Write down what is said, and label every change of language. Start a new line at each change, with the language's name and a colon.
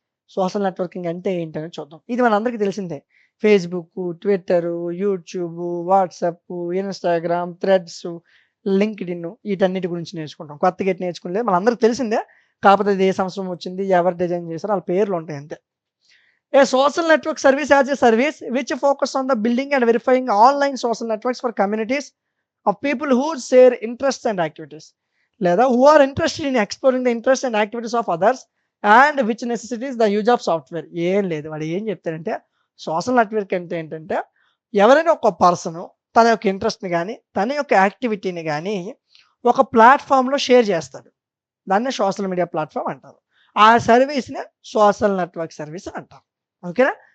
Telugu: Social networking అంటే ఏంటనేది చూద్దాం. ఇది మనందరికీ తెలిసిందే. Facebook, Twitter, YouTube, WhatsApp, Instagram, threads, LinkedIn వీటన్నిటి గురించి నేర్చుకుంటాం. కొత్తగా ఎటు నేర్చుకోలేదు. మనందరికి తెలిసిందే. కాకపోతే అది ఏ సంవత్సరం వచ్చింది, ఎవరు డిజైన్ చేశారో ఆళ్ళ పేర్లు ఉంటాయి అంతే.
English: A social network service as a service which focus on the building and verifying online social networks for communities of people who share interests and activities. లేదా who are interested in exploring the interests and activities of others and which necessitates the use of software.
Telugu: ఏం లేదు. వాడు ఏం చెప్తాడంటే social network అంటే ఏంటంటే ఎవరైనా ఒక పర్సన్ తన యొక్క ఇంట్రెస్ట్‌ని గాని, తన యొక్క యాక్టివిటీని గాని ఒక ప్లాట్‌ఫార్మ్‌లో షేర్ చేస్తాడు. దాన్నే సోషల్ మీడియా ప్లాట్‌ఫార్మ్ అంటారు. ఆ సర్వీస్‌నే సోషల్ నెట్వర్క్ సర్వీస్ అంటారు. ఓకేనా.